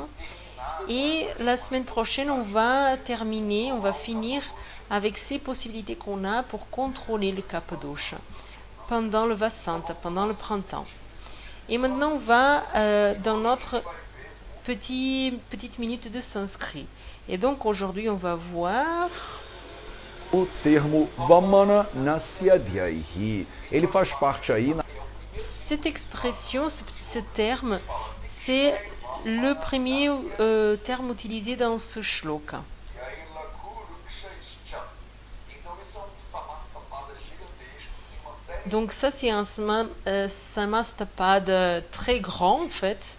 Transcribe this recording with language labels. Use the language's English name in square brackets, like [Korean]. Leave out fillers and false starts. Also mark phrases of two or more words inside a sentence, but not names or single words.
[French] Et la semaine prochaine, on va finir avec ces possibilités qu'on a pour contrôler le [Sanskrit] kapha dosha [French] pendant le Vasanta, pendant le printemps. Et maintenant, on va dans notre petite minute de sanskrit. Et donc, aujourd'hui, on va voir... [Portuguese] O termo [Sanskrit] Vamana Nasyadhyaihi, [Portuguese] ele faz parte aí... [French] Cette expression, ce terme, c'est le premier terme utilisé dans ce shloka. Donc ça, c'est un samastapada très grand, en fait.